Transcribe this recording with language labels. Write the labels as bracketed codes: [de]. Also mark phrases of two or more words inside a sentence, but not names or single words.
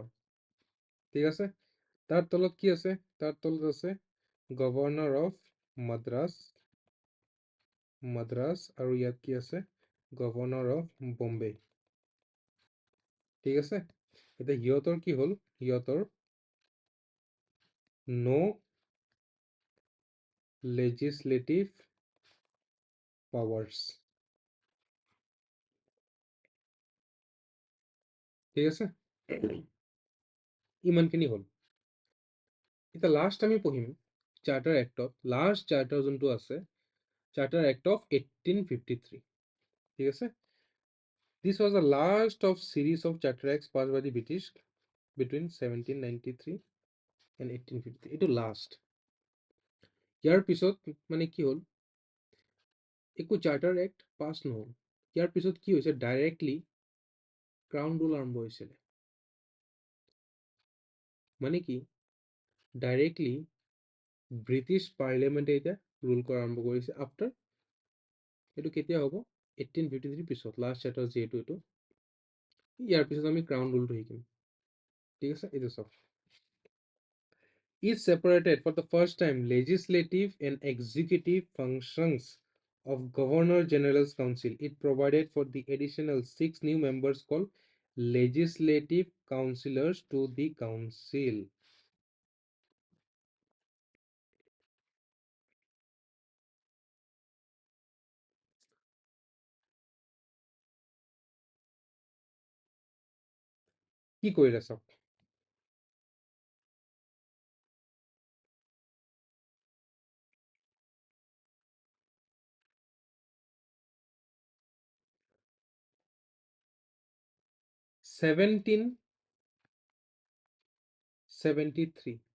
[as] ঠিক আছে, তাৰ তলত কি আছে, তাৰ তলত আছে [en] Governor of Madras, [as] আৰু ইয়াত কি আছে, [en] Governor of Bombay. [as] ঠিক আছে, এতিয়া সিহঁতৰ কি হ'ল, সিহঁতৰ নো [en] legislative powers। [as] ঠিক আছে, ইমানখিনি হ'ল। এতিয়া লাষ্ট আমি পঢ়িম [en] Charter Actত, last charter [as] যোনটো আছে, [en] Charter Act of 1853. [as] ঠিক আছে, [en] দিছ was the last of series of charter acts passed by the British between 1793 and 1853। [as] এইটো লাষ্ট। ইয়াৰ পিছত মানে কি হ'ল, একো [en] charter act pass [as] নহ'ল। ইয়াৰ পিছত কি হৈছে, [en] directly crown rule [as] আৰম্ভ হৈছিলে। মানে কি, [en] directly British Parliamentে [as] এতিয়া ৰুল কৰা আৰম্ভ কৰিছে আফটাৰ, এইটো কেতিয়া হ'ব, 1853 পিছত, [en] last chapter [as] যিহেতু এইটো, ইয়াৰ পিছত আমি [en] crown ruleটো [as] শিকিম। ঠিক আছে, এইটো চাওক, [en] is separated for the first time legislative and executive functions of Governor General's Council. It provided for the additional 6 new members called legislative councillors to the council. [as] কি কৰিলে চাওক, ছেভেণ্টিন 73